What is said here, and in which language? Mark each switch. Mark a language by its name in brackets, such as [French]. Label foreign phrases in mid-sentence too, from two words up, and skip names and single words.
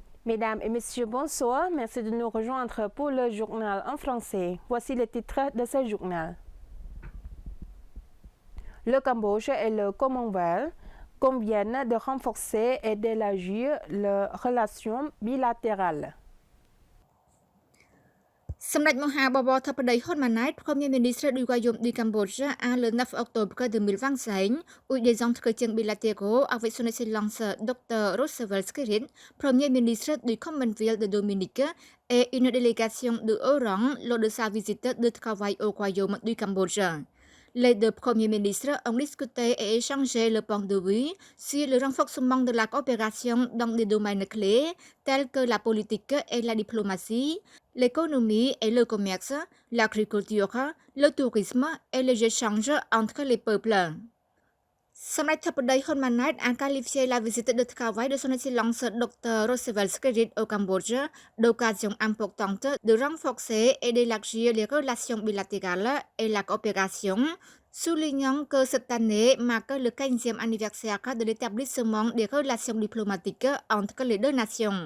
[French] Mesdames et messieurs, bonsoir. Merci de nous rejoindre pour le journal en français. Voici les titres de ce journal. Le Cambodge et le Commonwealth conviennent de renforcer et d'élargir leurs relations bilatérales. [Khmer] សម្ដេចមហាបវរធិបតីហ៊ុនម៉ាណែត [French] Premier ministre du Royaume du Cambodge a le 9 octobre 2025 eu des entretiens bilatéraux avec son excellence Dr Roosevelt Skerrit, Premier ministre du Commonwealth de Dominique, et une délégation de haut rang lors de sa visite de travail au Royaume du Cambodge. Les deux premiers ministres ont discuté et échangé le point de vue sur le renforcement de la coopération dans des domaines clés tels que la politique et la diplomatie, l'économie et le commerce, l'agriculture, le tourisme et les échanges entre les peuples. [Khmer] សម្ដេចធិបតីហ៊ុនម៉ាណែត [French] a qualifié la visite de travail de son excellence Dr Roosevelt Skerrit au Cambodge d'occasion importante de renforcer et d'élargir les relations bilatérales et la coopération, soulignant que cette année marque le 15e anniversaire de l'établissement des relations diplomatiques entre les deux nations.